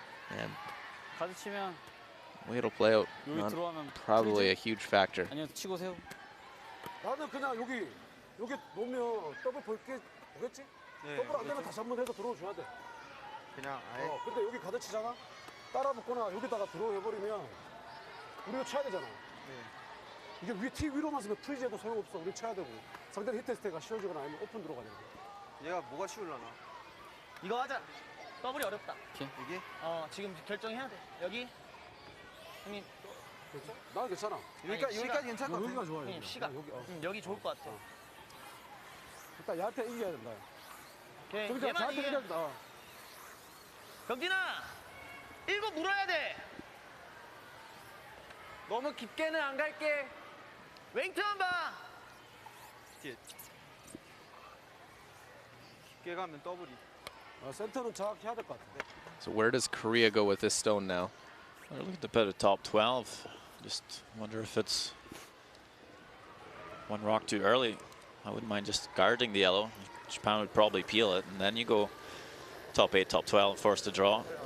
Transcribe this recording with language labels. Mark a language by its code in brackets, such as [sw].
[en] And way it'll play out. Not probably a huge factor. [ko] 나는 그냥 여기 놓으면 더블 볼게 보겠지? 더블 안 되면 다시 한번 해서 들어줘야 돼. 그냥 아예. 근데 여기 가드치잖아. 따라 붙거나 여기다가 들어해버리면 우리가 쳐야 되잖아. 이게 티 위로만 쓰면 프리즈해도 소용없어. 우리 쳐야 되고. 상대는 히트스테이가 쉬워지거나 아니면 오픈 들어가야 돼. 얘가 뭐가 쉬울라나? 이거 하자. 더블이 어렵다. 이게? 지금 결정해야 돼. 여기. 형님. 괜찮아? 난 괜찮아. 여기까지 괜찮을 것 같아. 여기가 좋아요. 형님 시각. 여기 좋을 것 같아. 일단 얘한테 이겨야 된다. 오케이. 정진아, 얘만 저한테 이겨. 이겨야 된다. 경진아. 1번 물어야 돼. 너무 깊게는 안 갈게. 웨이트만 봐. 깊게 가면 더블이. 센터는 정확히 해야 될 것 같아. [en] So where does Korea go with this stone now? They're looking to put a top 12. Just wonder if it's one rock too early. I wouldn't mind just guarding the yellow. Japan would probably peel it, and then you go top 8, top 12, forced to draw.